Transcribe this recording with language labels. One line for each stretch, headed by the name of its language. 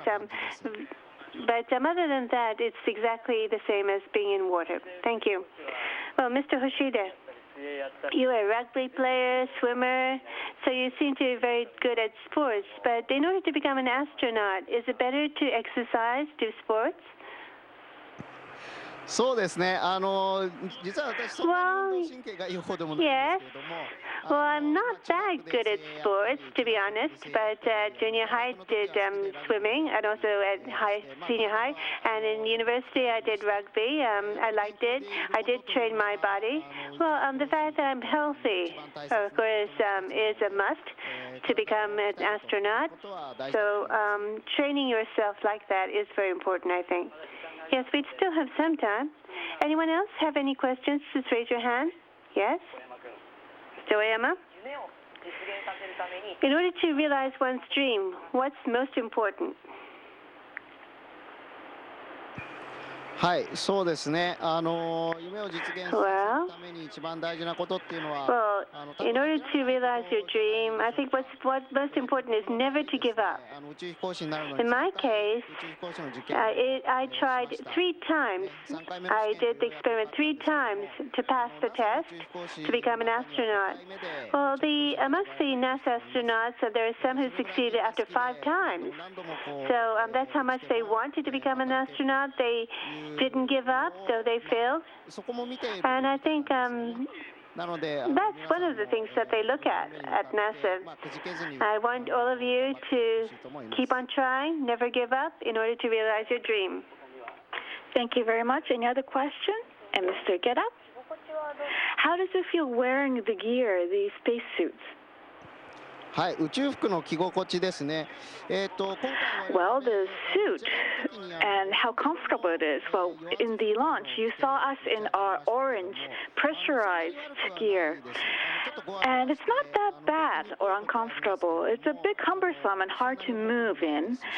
English: But other than that, it's exactly the same as being in water. Thank you. Well, Mr. Hoshide, you're a rugby player, swimmer, so you seem to be very good at sports. But in order to become an astronaut, is it better to exercise, do sports?
Japanese: そうですね。実は私そんなに運動神経がいい方でもないんですけれども。
English: Well, I'm not that good at sports, to be honest, but junior high did swimming, and also at senior high, and in university I did rugby. I liked it. I did train my body. Well, the fact that I'm healthy, of course, is a must to become an astronaut. So training yourself like that is very important, I think. Yes, we still have some time. Anyone else have any questions? Just raise your hand. Yes? Mr. Oyama? In order to realize one's dream, what's most important?
Japanese: はい、そうですね。夢を実現するために一番大事なことっていうのは。
English: Well, in order to realize your dream, I think what's most important is never to give up. In my case, I tried 3 times. I did the experiment 3 times to pass the test to become an astronaut. Well, amongst the NASA astronauts, there are some who succeeded after 5 times. So that's how much they wanted to become an astronaut. They didn't give up, though they failed. And I think that's one of the things that they look at NASA. I want all of you to keep on trying, never give up, in order to realize your dream. Thank you very much. Any other questions? And Mr. Get Up? How does it feel wearing the gear, the spacesuits?
Japanese: はい、宇宙服の着心地ですね。
English: Well, the suit and how comfortable it is. Well, in the launch, you saw us in our orange pressurized gear. And it's not that bad or uncomfortable. It's a bit cumbersome and hard to move in.